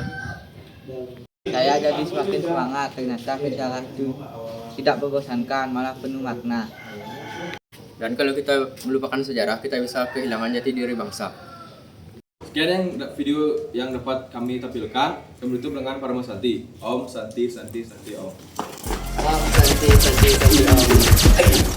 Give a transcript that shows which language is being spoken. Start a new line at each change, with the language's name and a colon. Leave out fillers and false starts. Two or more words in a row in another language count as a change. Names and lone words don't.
Indonesian: Saya jadi semakin semangat, ternyata sejarah itu tidak membosankan, malah penuh makna. Dan kalau kita melupakan sejarah, kita bisa kehilangan jati diri bangsa. Sekian video yang dapat kami tampilkan. Kami tutup dengan Parama Santi.
Sanskrit: Om Santi Santi Santi Om. Santi, Om.